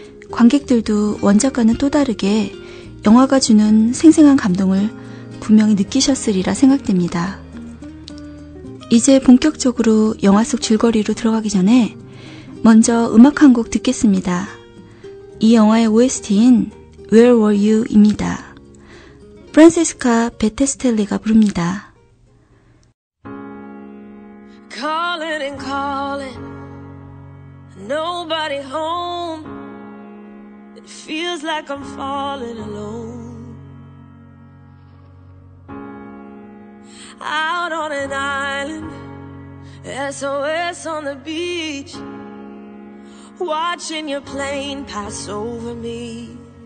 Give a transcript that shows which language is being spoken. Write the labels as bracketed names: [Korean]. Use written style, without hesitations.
[Korean] 관객들도 원작과는 또 다르게 영화가 주는 생생한 감동을 분명히 느끼셨으리라 생각됩니다. 이제 본격적으로 영화 속 줄거리로 들어가기 전에 먼저 음악 한 곡 듣겠습니다. 이 영화의 OST인 Where Were You? 입니다. 프란체스카 베테스텔리가 부릅니다. [English] Calling and calling, nobody home. It feels like I'm falling alone. Out on an island, SOS on the beach, watching your plane pass over me.